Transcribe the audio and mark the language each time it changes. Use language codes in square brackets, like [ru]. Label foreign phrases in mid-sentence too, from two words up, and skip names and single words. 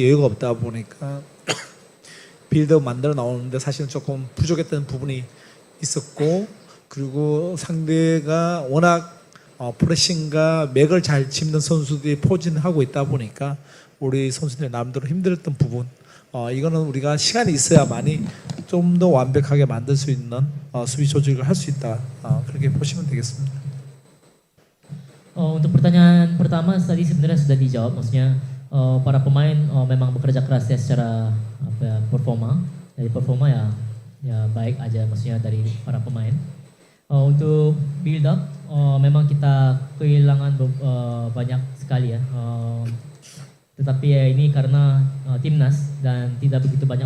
[ko] 여유가 없다 보니까 빌드업 만들어 나오는데 사실은 조금 부족했던 부분이 있었고 그리고 상대가 워낙 프레싱과 맥을 잘 짚는 선수들이 포진하고 있다 보니까 우리 선수들 남대로 힘들었던 부분 이거는 우리가 시간이 있어야만이 좀 더 완벽하게 만들 수 있는 수비 조직을 할 수 있다 그렇게 보시면 되겠습니다. [id] Untuk pertanyaan pertama tadi sebenarnya sudah dijawab, maksudnya para pemain memang bekerja keras ya secara apa ya, performa, dari performa ya baik aja maksudnya dari para pemain. Untuk [en] build up [id] memang kita kehilangan banyak sekali ya, tetapi ya ini karena timnas dan tidak begitu banyak